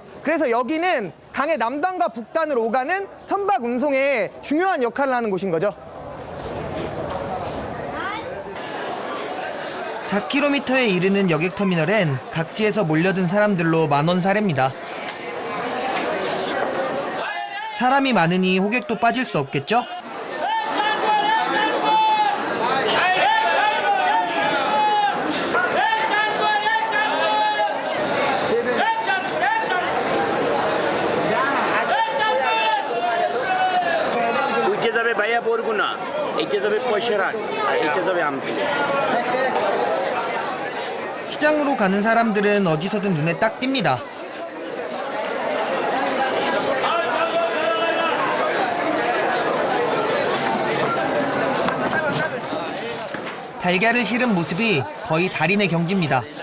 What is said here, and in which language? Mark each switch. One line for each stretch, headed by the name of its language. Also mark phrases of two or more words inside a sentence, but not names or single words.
Korean: 그래서 여기는 강의 남단과 북단을 오가는 선박 운송에 중요한 역할을 하는 곳인 거죠. 4km에 이르는 여객터미널엔 각지에서 몰려든 사람들로 만원사례입니다. 사람이 많으니 호객도 빠질 수 없겠죠?
Bangla: ওইটা যাবে ভাইয়া বরগুনা, এইটা যাবে পয়সারহাট, আর এইটা যাবে আমতলী।
Korean: 시장으로 가는 사람들은 어디서든 눈에 딱 띕니다. 달걀을 실은 모습이 거의 달인의 경지입니다.